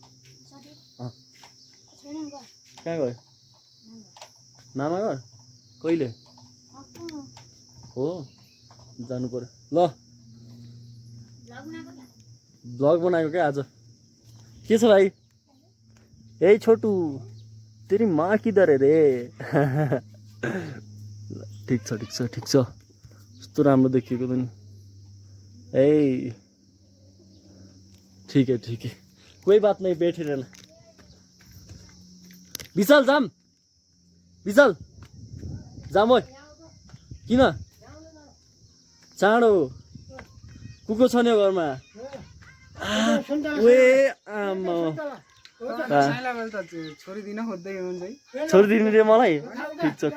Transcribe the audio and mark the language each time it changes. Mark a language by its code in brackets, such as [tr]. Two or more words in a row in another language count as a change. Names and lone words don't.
[ne] कहाँ गयो? मामा घर? कहिले? हो जानु पर्यो। ल ब्लग बनाएको क्या आज। के छ भाइ? [hi] ए छोटू तेरी माँ किधर है रे? [ne] ठिक छ। यस्तो राम्रो देखिएको पनि। [hi] ए ठीक है कोही बात नहीं, बैठे रहना। [ne] विशाल जाम ओ। किन चाँडो कुको छ नि घरमा? छोरी दिने रे मलाई? ठिक छ।